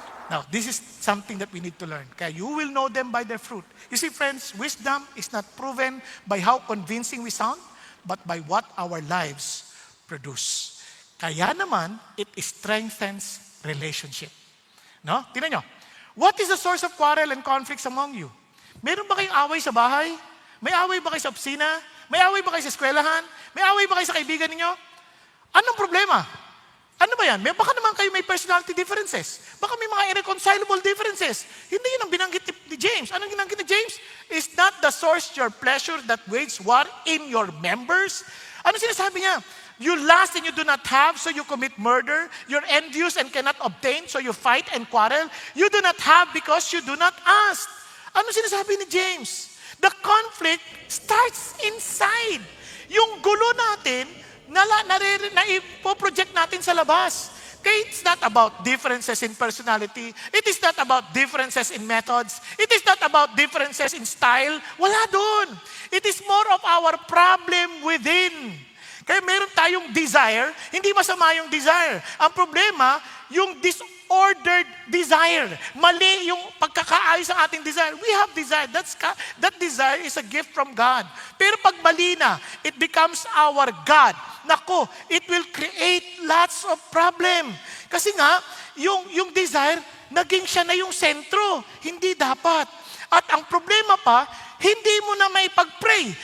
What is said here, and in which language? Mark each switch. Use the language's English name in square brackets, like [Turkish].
[English] Now, this is something that we need to learn. Kaya you will know them by their fruit. You see, friends, wisdom is not proven by how convincing we sound, but by what our lives produce. [Filipino] Kaya naman, [English] it strengthens relationship. [Filipino] No? Tingnan nyo. [English] What is the source of quarrel and conflicts among you? [Filipino] Meron ba kayong away sa bahay? May away ba kayo sa opisina? May away ba kayo sa eskwelahan? May away ba kayo sa kaibigan ninyo? Anong problema? Ano ba yan? Baka naman kayo may [English] personality differences. [Filipino] Baka may mga [English] irreconcilable differences. [Filipino] Hindi yun ang binanggit ni James. Anong binanggit ni James? [English] Is not the source your pleasure that wage war in your members? [Filipino] Ano sinasabi niya? [English] You lust and you do not have, so you commit murder. You're envious and cannot obtain, so you fight and quarrel. You do not have because you do not ask. [Filipino] Ano sinasabi ni James? [English] The conflict starts inside. [Filipino] Yung gulo natin, ipo-project natin sa labas. [English] Okay, it's not about differences in personality. It is not about differences in methods. It is not about differences in style. [Filipino] Wala doon. [English] It is more of our problem within. [Filipino] Kaya meron tayong desire, hindi masama yung desire. Ang problema, yung disordered desire. Mali yung pagkakaayos ng ating desire. [English] We have desire. That desire is a gift from God. [Filipino] Pero pag mali na, [English] it becomes our God. Nako, it will create lots of problem. [Filipino] Kasi nga, yung desire, naging siya na yung sentro. Hindi dapat. At ang problema pa, hindi mo na may pag-pray.